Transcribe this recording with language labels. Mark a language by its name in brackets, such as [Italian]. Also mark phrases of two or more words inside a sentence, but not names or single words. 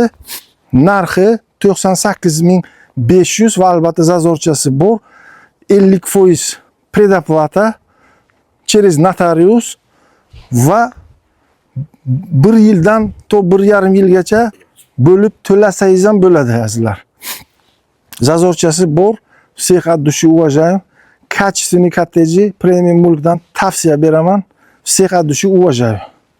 [Uzbek] Narxi 98.500 va albatta zazorchasi bor. 50% [Russian] предоплата через [Uzbek] notarius va 1 yildan to 1,5 yilgacha bo'lib to'lasangiz ham bo'ladi azizlar. Zazorchasi bor. [Russian] Всех от души уважаю. Качественный коттеджи премиум [Uzbek] mulkdan tavsiya beraman. [Russian] Всех от души уважаю.